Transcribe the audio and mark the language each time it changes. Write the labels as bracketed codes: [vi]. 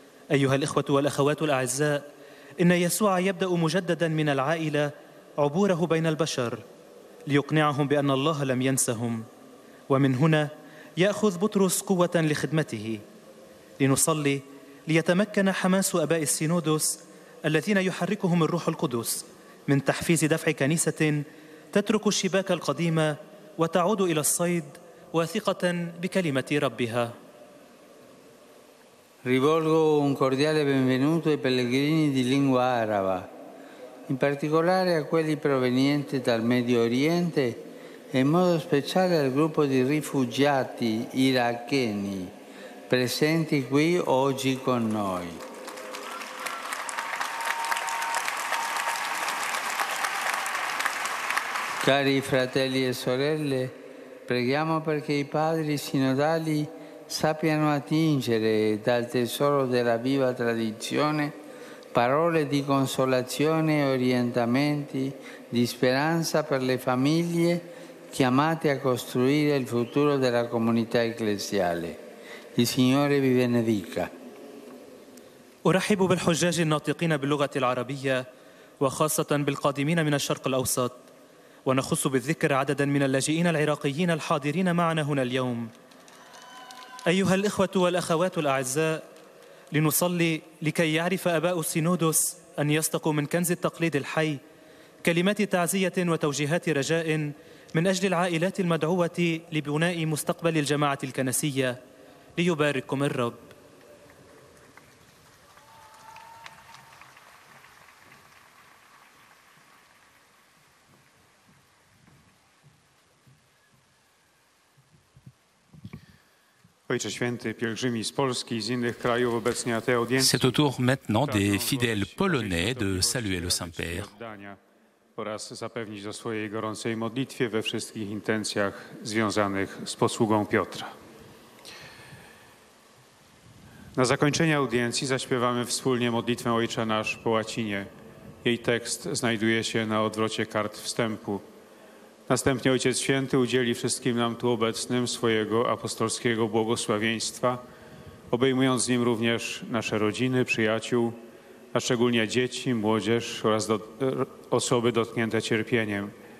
[ar] أيها الإخوة والأخوات الأعزاء، إن يسوع يبدأ مجددا من العائلة عبوره بين البشر ليقنعهم بأن الله لم ينسهم، ومن هنا يأخذ بطرس قوة لخدمته. لنصلي ليتمكن حماس أباء السينودس الذين يحركهم الروح القدس من تحفيز دفع كنيسة تترك الشباك القديمة وتعود إلى الصيد واثقة بكلمة ربها. [it] Rivolgo un cordiale benvenuto ai pellegrini di lingua araba, in particolare a quelli provenienti dal Medio Oriente e in modo speciale al gruppo di rifugiati iracheni presenti qui oggi con noi. Cari fratelli e sorelle, preghiamo perché i padri sinodali sappiano attingere dal tesoro della viva tradizione parole di consolazione e orientamenti di speranza per le famiglie chiamate a costruire il futuro della comunità ecclesiale. Il Signore vi benedica. [ar] أرحب بالحجاج الناطقين باللغة العربية وخاصة بالقادمين من الشرق الأوسط، ونخص بالذكر عددا من اللاجئين العراقيين الحاضرين معنا هنا اليوم. أيها الإخوة والأخوات الأعزاء، لنصلي لكي يعرف أباء السينودس أن يستقوا من كنز التقليد الحي كلمات تعزية وتوجيهات رجاء من أجل العائلات المدعوة لبناء مستقبل الجماعة الكنسية. ليبارككم الرب. [pl] Ojcze Święty, pielgrzymi z Polski i z innych krajów obecnie ateo. [fr] C'est au tour maintenant des fidèles polonais de saluer le Saint-Père. [pl] oraz zapewnić o swojej gorącej modlitwie we wszystkich intencjach związanych z posługą Piotra. Na zakończenie audiencji zaśpiewamy wspólnie modlitwę Ojcze Nasz po łacinie. Jej tekst znajduje się na odwrocie kart wstępu. Następnie Ojciec Święty udzieli wszystkim nam tu obecnym swojego apostolskiego błogosławieństwa, obejmując z nim również nasze rodziny, przyjaciół, a szczególnie dzieci, młodzież oraz osoby dotknięte cierpieniem.